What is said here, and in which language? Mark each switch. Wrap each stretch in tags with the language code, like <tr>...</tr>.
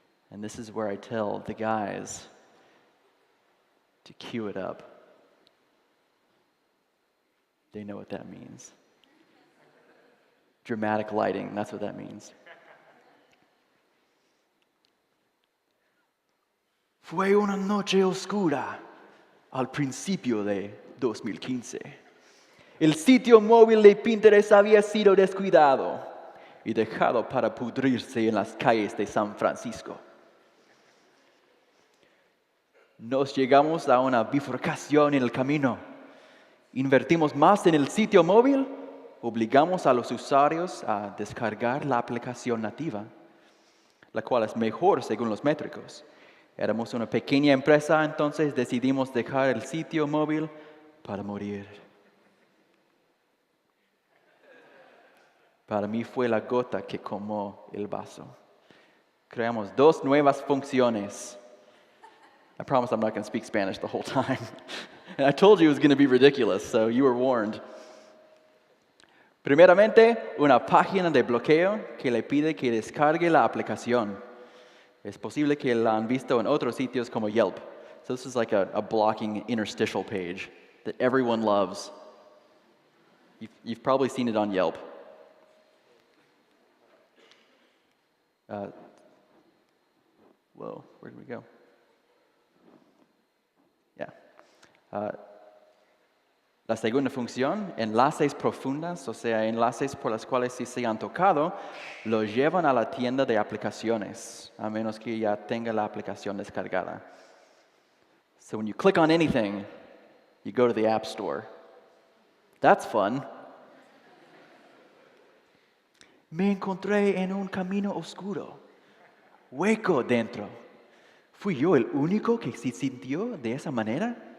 <en>And this is where I tell the guys to cue it up. They know what that means. Dramatic lighting, that's what that means.</en> <es>Fue una noche oscura al principio de 2015. El sitio móvil de Pinterest había sido descuidado y dejado para pudrirse en las calles de San Francisco. Nos llegamos a una bifurcación en el camino. Invertimos más en el sitio móvil, obligamos a los usuarios a descargar la aplicación nativa, la cual es mejor según los métricos. Éramos una pequeña empresa, entonces decidimos dejar el sitio móvil para morir. Para mí fue la gota que colmó el vaso. Creamos 2 nuevas funciones.</es> <en>I promise I'm not going to speak Spanish the whole time. And I told you it was going to be ridiculous, so you were warned.</en> <es>Primeramente, una página de bloqueo que le pide que descargue la aplicación. Es posible que la han visto en otros sitios como Yelp.</es> <en>So this is like a blocking interstitial page that everyone loves. You've probably seen it on Yelp. Whoa, where did we go? Yeah.</en> <es>La segunda función, enlaces profundas, o sea, enlaces por los cuales si se han tocado, lo llevan a la tienda de aplicaciones, a menos que ya tenga la aplicación descargada.</es> <en>So when you click on anything, you go to the App Store. That's fun.</en> <es>Me encontré en un camino oscuro, hueco dentro. ¿Fui yo el único que se sintió de esa manera?</es>